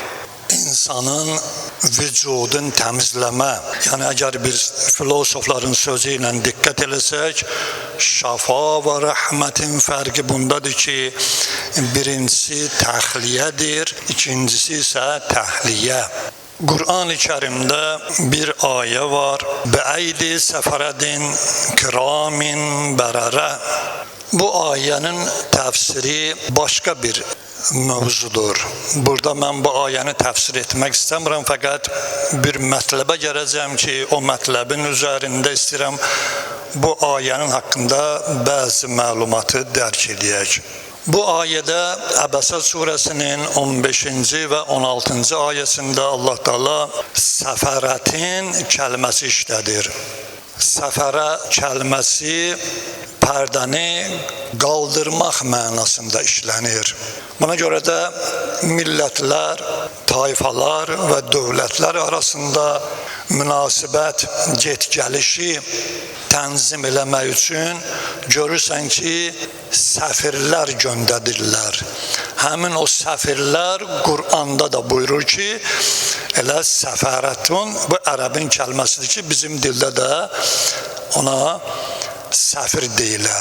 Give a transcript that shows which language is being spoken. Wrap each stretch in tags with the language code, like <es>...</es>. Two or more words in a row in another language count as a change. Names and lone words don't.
<tr>insanın vücudun temizleme, yani eğer bir filosofların sözüyle dikkat etsek, şafa ve rahmetin farkı bundadır ki, birincisi tahliyedir, ikincisi ise tahliye. Kur'an-ı Kerim'de bir ayet var.</tr> <ar>بأيدي سفرة كرام بررة.</ar> <tr>Bu ayenin tefsiri başka bir mövzudur.</tr> <az>Burada ben bu ayəni təfsir etmək istəmirəm, fakat bir mətləbə gələcəm ki, o mətləbin üzərində istəyirəm bu ayənin haqqında bəzi məlumatı dərk edək. Bu ayədə Əbəsə surəsinin 15-ci və 16-cı ayəsində Allah Teala səfərətin kəlməsi işlədir. Səfərə kəlməsi pərdəni qaldırmaq mənasında işlənir.</az> <tr>Buna göre de milletler, tayfalar ve devletler arasında</tr> <az>münasibət get-gəlişi tənzim eləmək üçün görürsən ki, səfirlər göndərirlər. Həmin o səfirlər Qur'anda da buyurur ki, elə səfərətun, bu ərəbin kəlməsidir ki, bizim dildə də ona səfir deyirlər.</az>